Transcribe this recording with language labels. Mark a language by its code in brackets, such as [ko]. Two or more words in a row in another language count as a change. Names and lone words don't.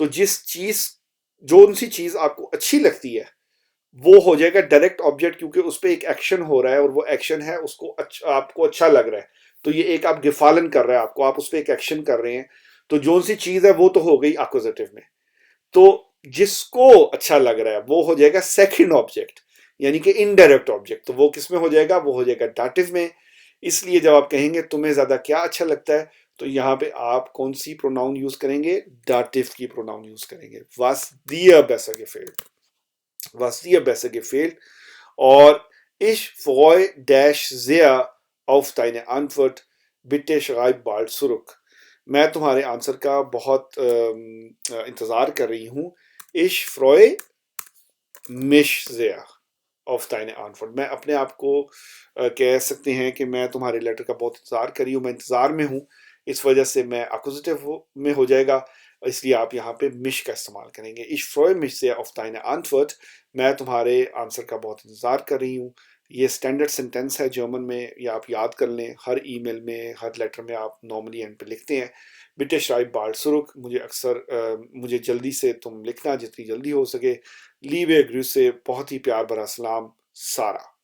[hi] जिस चीज, जो सी चीज आपको अच्छी लगती है वो हो जाएगा [en] direct object, [hi] क्योंकि उस पर एक एक्शन हो रहा है और वो एक्शन है उसको अच्छा, आपको अच्छा लग रहा है, तो ये एक आप गिफालन कर रहे हैं, आपको आप उस पर एक एक्शन कर रहे हैं, तो जो सी चीज है वो तो हो गई एक्विजिटिव में, तो जिसको अच्छा लग रहा है वो हो जाएगा [en] second object, [hi] यानी कि [en] indirect object, [hi] तो वो किस में हो जाएगा, वो हो जाएगा डाटिव में। इसलिए जब आप कहेंगे तुम्हें ज्यादा क्या अच्छा लगता है, तो यहाँ पे आप कौन सी प्रोनाउन यूज करेंगे, डाटिव की प्रोनाउन यूज करेंगे, [de] was dir besser gefällt, was dir besser gefällt, और ich freue dash sehr auf deine Antwort, bitte schreib bald zurück, [hi] मैं तुम्हारे आंसर का बहुत इंतजार कर रही हूँ। [de] Ich freue mich sehr auf deine Antwort, [hi] मैं अपने आप को कह सकते हैं कि मैं तुम्हारे लेटर का बहुत इंतजार कर रही हूँ, मैं इंतजार में हूँ, इस वजह से मैं एक्विजिटिव में हो जाएगा, इसलिए आप यहाँ पे मिश का इस्तेमाल करेंगे। [de] Ich freue mich sehr auf deine Antwort, [hi] मैं तुम्हारे आंसर का बहुत इंतजार कर रही हूँ। ये [en] standard sentence [hi] है जर्मन में, या आप याद कर लें, हर ईमेल में, हर लेटर में आप नॉर्मली एंड पे लिखते हैं [de] bitte schreib bald zurück, [hi] मुझे अक्सर मुझे जल्दी से तुम लिखना, जितनी जल्दी हो सके। [de] Liebe Grüße, [hi] बहुत ही प्यार भरा सलाम, सारा।